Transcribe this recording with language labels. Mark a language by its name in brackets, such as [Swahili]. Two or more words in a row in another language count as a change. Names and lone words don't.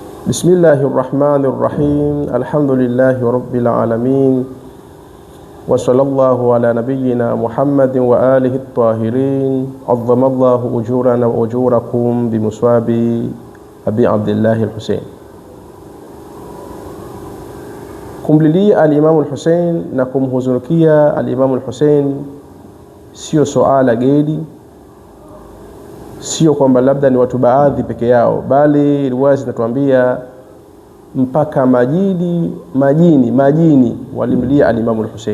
[Arabic] بسم الله الرحمن الرحيم الحمد لله رب العالمين. وصلى الله على نبينا محمد وآله الطاهرين. عظم الله أجورنا وأجوركم بمصاب أبي عبد الله الحسين. [Swahili] Kumlilia al-Imam al-Husayn na kumhuzunukia al-Imam al-Husayn sio suala geni, sio kwamba labda ni watu baadhi peke yao, bali riwaya zinatuambia mpaka majini walimlia al-Imam al-Husayn.